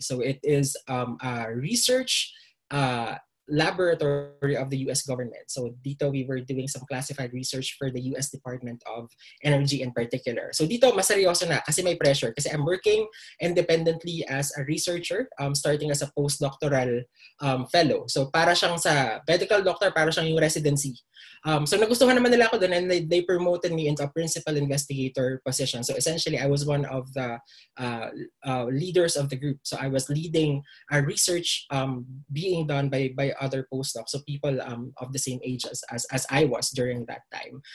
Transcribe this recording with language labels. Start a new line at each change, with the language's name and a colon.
English: So it is a research laboratory of the US government. So dito we were doing some classified research for the US Department of Energy in particular. So dito mas seryoso na kasi may pressure kasi I'm working independently as a researcher, starting as a postdoctoral fellow.
Filipino: So para siyang sa medical doctor, para siyang yung residency.
English: So nagustuhan naman nila ako doon, and they promoted me into a principal investigator position. So essentially I was one of the leaders of the group. So I was leading a research being done by other postdocs, so people of the same age as I was during that time.